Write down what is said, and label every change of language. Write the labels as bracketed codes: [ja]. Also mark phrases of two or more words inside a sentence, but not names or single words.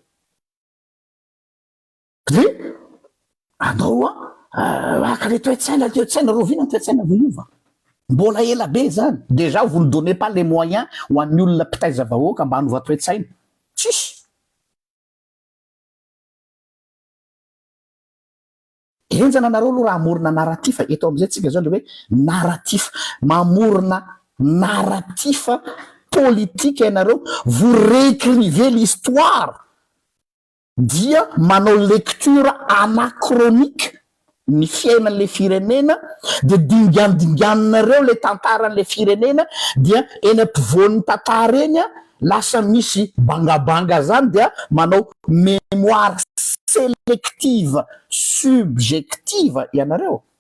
[mg] de anao aka le toetsaina rovina ny toetsaina vo iova mbola ela be zany déjà [fr] vous ne donnez pas les moyens [mg] ho an'ny olona mpitaiza vahoaka mba hanova toetsaina tsisy enjana nareo aloha raha amorona narratif eto am'izay tsika zao le hoe narratif mamorona [fr] narratif politique [mg] ianareo [fr] vous réécrivez l'histoire [mg] dia manao [fr] lecture anachronique [mg] ny fiainan'le firenena de dingadinganinareo le tantaran'le firenena dia eny ampivoan'ny tantara eny lasa misy bangabanga zany dia manao [fr] mémoire sélective subjective [mg] ianareo